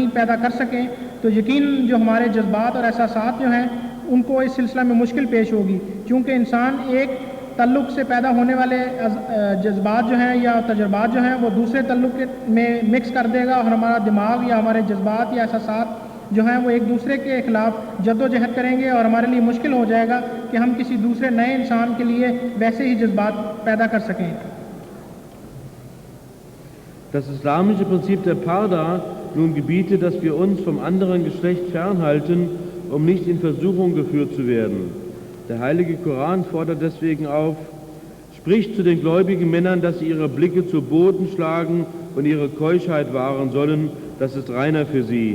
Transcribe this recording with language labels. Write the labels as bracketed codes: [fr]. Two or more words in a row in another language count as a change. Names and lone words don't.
[ur] پیدا کر سکیں تو یقین جو ہمارے جذبات اور احساسات جو ہیں ان کو اس سلسلہ میں مشکل پیش ہوگی، کیونکہ انسان ایک تعلق سے پیدا ہونے والے جذبات جو ہیں یا تجربات جو ہیں وہ دوسرے تعلق میں مکس کر دے گا اور ہمارا دماغ یا ہمارے جذبات یا احساسات جو ہیں وہ ایک دوسرے کے خلاف جدوجہد کریں گے اور ہمارے لیے مشکل ہو جائے گا کہ ہم کسی دوسرے نئے انسان کے لیے ویسے ہی جذبات پیدا کر سکیں. [de] Das islamische Prinzip der Parda nun gebietet, dass wir uns vom anderen Geschlecht fernhalten, um nicht in Versuchung geführt zu werden. Der heilige Koran fordert deswegen auf: Spricht zu den gläubigen Männern, dass sie ihre Blicke zu Boden schlagen und ihre Keuschheit wahren sollen, das ist reiner für sie.